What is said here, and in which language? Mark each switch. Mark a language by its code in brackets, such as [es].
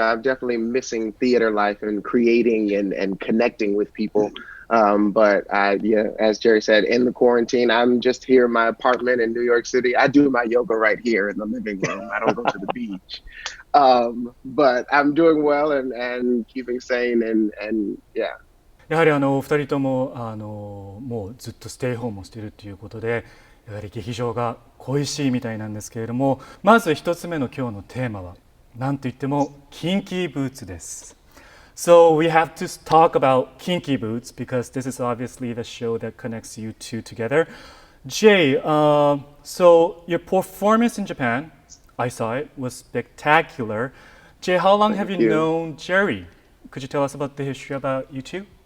[en] I'm definitely missing theater life and creating and connecting with people. Yeah, as Jerry said, in the quarantine, I'm just here in my apartment in New York City. I do my yoga right here in the living room. I don't go to the beach. But I'm doing well and keeping sane and yeah. [ja] やはりお二人とももうずっとステイホームをしているということで、やはり劇場が恋しいみたいなんですけれども、まず一つ目の今日のテーマはなんといってもKinky Bootsです。 [en] So we have to talk about Kinky Boots because this is obviously the show that connects you two together. Jay, so your performance in Japan, I saw it, was spectacular. Jay, how long have you known Jerry? Could you tell us about the history about you two?